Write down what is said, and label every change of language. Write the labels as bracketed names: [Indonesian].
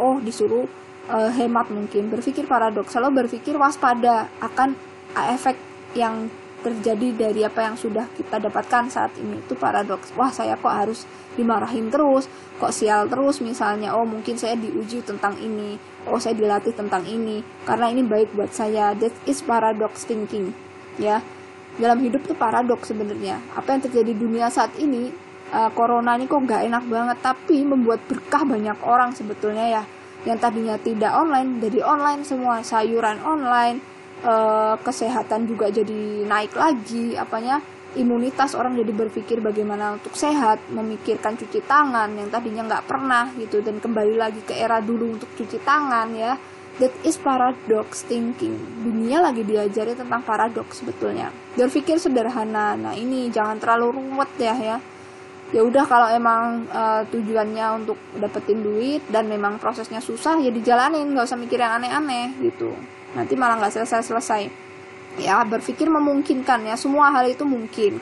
[Indonesian] Oh, disuruh hemat mungkin. Berpikir paradoks, selalu berpikir waspada akan efek yang terjadi dari apa yang sudah kita dapatkan saat ini. Itu paradoks. Wah, saya kok harus dimarahin terus, kok sial terus misalnya. Oh, mungkin saya diuji tentang ini. Oh, saya dilatih tentang ini karena ini baik buat saya. [English] That is paradox thinking, ya. [Indonesian] Dalam hidup tuh paradoks sebenarnya. Apa yang terjadi di dunia saat ini, corona ini kok nggak enak banget, tapi membuat berkah banyak orang sebetulnya ya. Yang tadinya tidak online, jadi online semua, sayuran online, kesehatan juga jadi naik lagi, imunitas orang jadi berpikir bagaimana untuk sehat, memikirkan cuci tangan yang tadinya nggak pernah gitu, dan kembali lagi ke era dulu untuk cuci tangan ya. [English] That is paradox thinking. [Indonesian] Dunia lagi diajari tentang paradoks sebetulnya. Berpikir sederhana. Nah, ini jangan terlalu ruwet ya. Ya udah, kalau emang tujuannya untuk dapetin duit dan memang prosesnya susah, ya dijalanin, nggak usah mikir yang aneh-aneh gitu. Nanti malah nggak selesai. Ya, berpikir memungkinkan ya, semua hal itu mungkin.